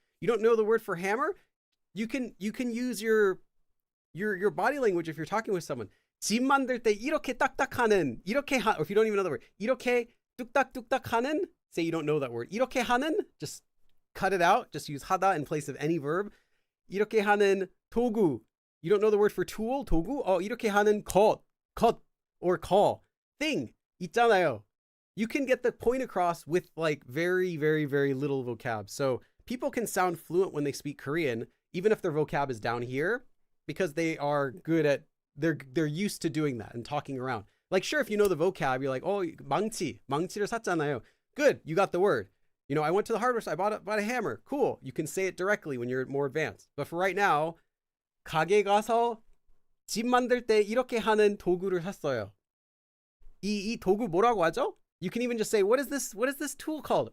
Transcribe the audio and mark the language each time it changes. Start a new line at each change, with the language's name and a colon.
English: You don't know the word for hammer? You can use your body language if you're talking with someone.
Korean: 집 만들 때 이렇게 딱딱하는,
English: or if you don't even know the word,
Korean: 이렇게 뚝딱뚝딱 하는,
English: say you don't know that word.
Korean: 이렇게 하는,
English: just cut it out. Just use 하다 in place of any verb.
Korean: 이렇게 하는 도구.
English: You don't know the word for tool, 도구?
Korean: 이렇게 하는 것,
English: or call. Thing.
Korean: 있잖아요.
English: You can get the point across with like very, very, very little vocab. So people can sound fluent when they speak Korean, even if their vocab is down here, because they are good at, they're used to doing that and talking around. Like, sure, if you know the vocab, you're like,
Korean: 망치를 샀잖아요.
English: Good, you got the word. I went to the hardware store, I bought a hammer. Cool, you can say it directly when you're more advanced. But for right now,
Korean: 가게 가서 집 만들 때 이렇게 하는 도구를 샀어요. 이 도구 뭐라고 하죠?
English: You can even just say, what is this tool called?